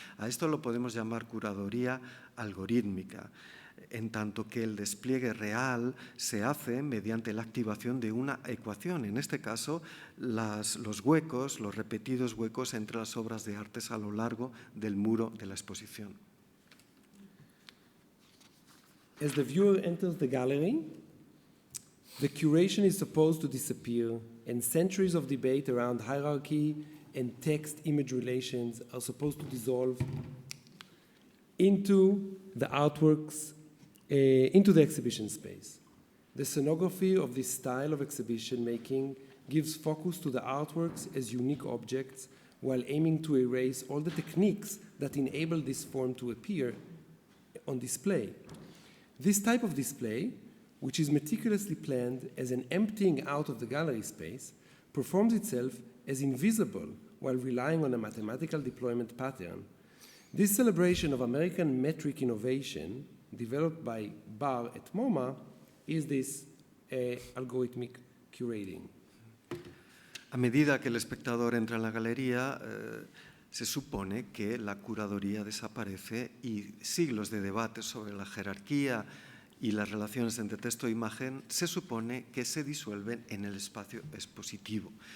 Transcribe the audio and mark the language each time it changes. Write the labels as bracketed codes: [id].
[es] A esto lo podemos llamar curaduría algorítmica, en tanto que el despliegue real se hace mediante la activación de una ecuación, en este caso los huecos, los repetidos huecos entre las obras de artes a lo largo del muro de la exposición. [en] As the viewer enters the gallery, the curation is supposed to disappear, and centuries of debate around hierarchy and text-image relations are supposed to dissolve into the artworks, into the exhibition space. The scenography of this style of exhibition making gives focus to the artworks as unique objects while aiming to erase all the techniques that enable this form to appear on display. This type of display, which is meticulously planned as an emptying out of the gallery space, performs itself as invisible while relying on a mathematical deployment pattern. This celebration of American metric innovation, developed by Barr at MoMA, is this algorithmic curating. [es] A medida que el espectador entra en la galería, se supone que la curaduría desaparece y siglos de debate sobre la jerarquía y las relaciones entre texto e imagen se supone que se disuelven en el espacio expositivo.